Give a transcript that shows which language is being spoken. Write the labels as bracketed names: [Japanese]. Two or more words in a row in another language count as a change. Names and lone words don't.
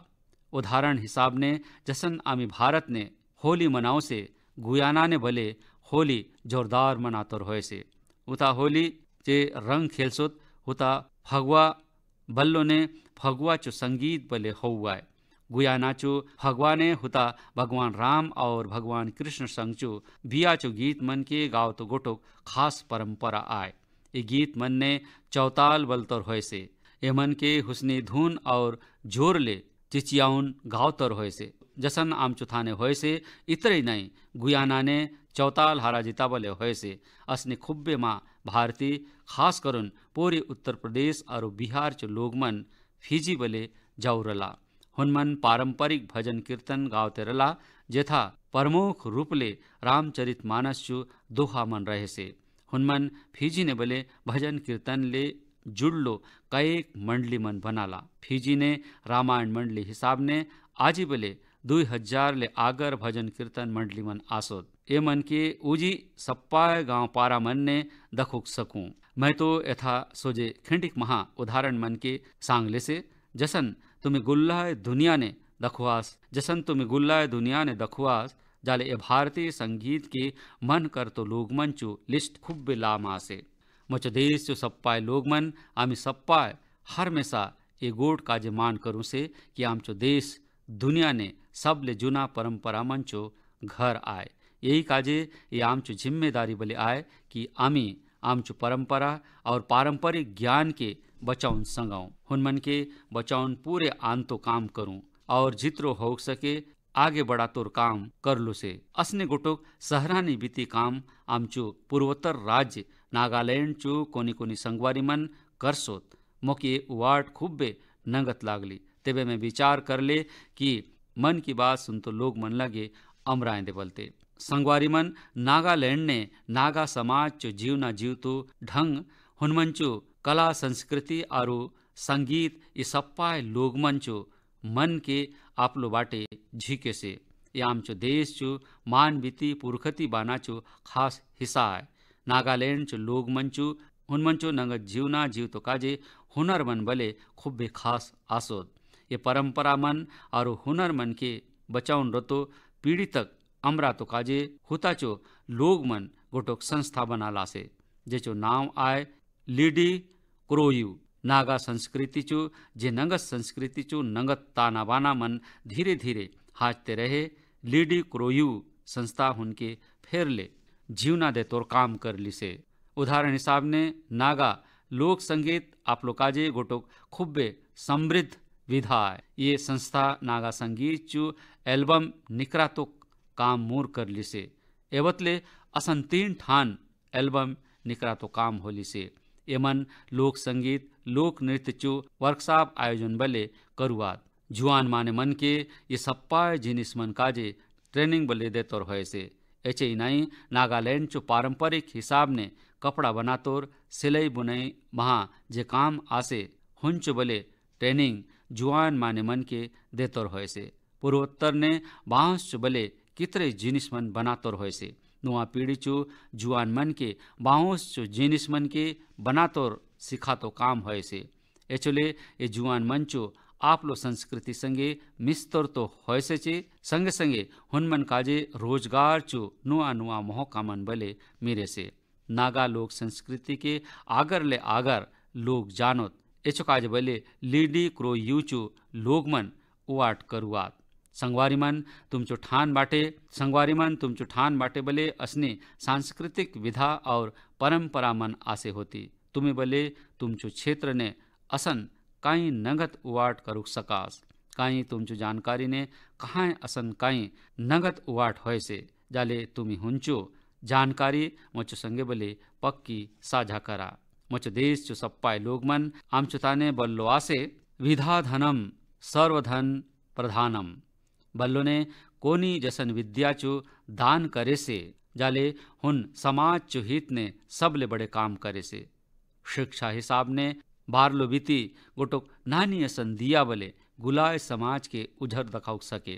[Halbi] उदाहरण हिसाब ने जसन आमी भारत ने होली मनाओ से गुयाना ने भले होली जोरदार मनातोर होय से। उता होली चे रंग खेलसोत उता फगवा बल्लो ने फगवा चो संगीत बले होवाय। गुयाना चो फगवा ने हुता भगवान राम और भगवान कृष्ण संग चो बिया चो गीत मन के गाव तो गोटोक खास परंपरा आय। ये गीत मन ने चौताल बलतोर होय से। ये मन के हुसनी धुन और जोर ले चिचियाउन गावतोर होय से। जसन आमचो थाने होय से इतरे नहीं गुयाना ने चौताल हारा जिताबले होय से। असने खुब्बे माँ भारतीय खास करुन पूरे उत्तर प्रदेश और बिहार चो लोगमन फिजी बले जाऊरला। हुनमन पारंपरिक भजन कीर्तन गावते रला, जेथा प्रमुख रूपले रामचरित मानस चो दोहा मन रहे से। हुनमन फिजी ने बले भजन कीर्तन ले जुड़लो कईक मंडली मन बनाला। फिजी ने रामायण मंडली हिसाब ने आजी बले 2000 ले आगर भजन कीर्तन मंडली मन आसोद। ए मन के उजी सप्पाय गांव पारा मन ने दखुक सकूं। मैं तो यथा सोजे खिंडिक महा उदाहरण मन के सांगले से। जसन तुम्हें गुल्लाय दुनिया ने दखवास, जसन तुम्हें गुल्लाय दुनिया ने दखवास जाले ए भारतीय संगीत के मन कर तो लोगमन चो लिस्ट खुब्बे लामा से। मचो देश चो सप्पाय लोगमन आमी सप्पाय हर मेसा ए गोट काजे मान करूं से कि आमचो देश दुनिया ने सबले जुना परंपरा मंचो घर आए। यही काजे ये आमचो जिम्मेदारी बले आए कि आमी आमचो परंपरा और पारंपरिक ज्ञान के बचाउन संगाऊं। हुनमन के बचाउन पूरे आंतो काम करूं और जित्रो हो सके आगे बढ़ा तोर काम कर लो से। असने गोटोक सहरानी बीती काम आमचो पूर्वोत्तर राज्य नागालैंड चो कोनी कोनी संगवारी मन करसोत। मोके वार्ड खुब्बे नंगत लागली। तेबे मैं विचार कर ले कि मन की बात सुन तो लोग मन लगे अमराएं दे बोलते। संगवारी मन नागालैंड ने नागा समाज चो जीवना जीवतो ढंग हुनमंचो कला संस्कृति और संगीत ये सप्पाय लोग मंचो मन के आपलो बाटे झीके से। ये आमचो देश चो मान बीती पुरखती बाना चो खास हिस्सा है। नागालैंड चो लोग मंचो हुनमंचो नंगत जीवना जीव तो काजे हुनर मन बले खुब्बे खास आसोद। ये परंपरा मन और हुनर मन के बचाउन रतो पीढ़ी तक अमरा तो काजे हुताचो लोग मन गोटोक संस्था बना लासे, जेचो नाम आए लीडी क्रोयू नागा संस्कृति चु जे नंगत संस्कृति चु नंगत ताना बाना मन धीरे धीरे हाजते रहे। लीडी क्रोयू संस्था हुनके फेरले जीवना दे तोर काम कर लिसे। उदाहरण हिसाब ने नागा लोक संगीत आप लोकाजे गोटोक खुब्बे समृद्ध विधा है। ये संस्था नागा संगीत चु एल्बम निकरा तो काम मूर कर लिसे। एवतले असन 3 ठान एल्बम निकरा तो काम हो लिसे। एमन लोक संगीत लोक नृत्य चु वर्कशॉप आयोजन बले करुआत जुआन माने मन के ये सप्पाय जिनिस मन काजे ट्रेनिंग बले दे तोर होए से। एचे इनाई नागालैंड चो पारंपरिक हिसाब ने कपड़ा बनातोर सिलाई बुनाई महा जे काम आसे हुंच बले ट्रेनिंग जुआन माने मन के देतोर होए से। पूर्वोत्तर ने बांस चो बले कितरे जिनिस मन बनातोर होए से। नुआ पीढ़ी चो जुआन मन के बांस चो जिनिस मन के बनातोर सिखा तो काम होए से। एचोले ये जुआन मन चो आप लो संस्कृति संगे मिस्तोर तो होए से चे संगे संगे हुनमन काजे रोजगार चो नुआ नुआ मौका मन बले मिरे से। नागा लोक संस्कृति के आगर ले आगर लोग जानोत एचो काज बले लीडी क्रो यूचो लोग मन उवाट करुआत। संगवारी मन तुमचो ठान बाटे बले असने सांस्कृतिक विधा और परंपरा मन आसे होती। तुम्हें बले तुमचो क्षेत्र ने असन काई नगत उवाट करुक सकास। काई तुमचो जानकारी ने कहाँ असन काई नगत उवाट होए से जाले तुम्ही हुंचो जानकारी मुझो संगे बले पक्की साझा करा। मुझो देश चो सप्पाय लोग मन आमचो ताने बल्लो आसे [Sanskrit] विधा धनम सर्वधन प्रधानम। [Halbi] बल्लो ने कोनी जसन विद्या चो दान करे से जाले हुन समाज चो हित ने सबले बड़े काम करे से। शिक्षा हिसाब ने बारलो बीती गोटोक नानी असन दिया बले गुलाय समाज के उझर दखाउ सके।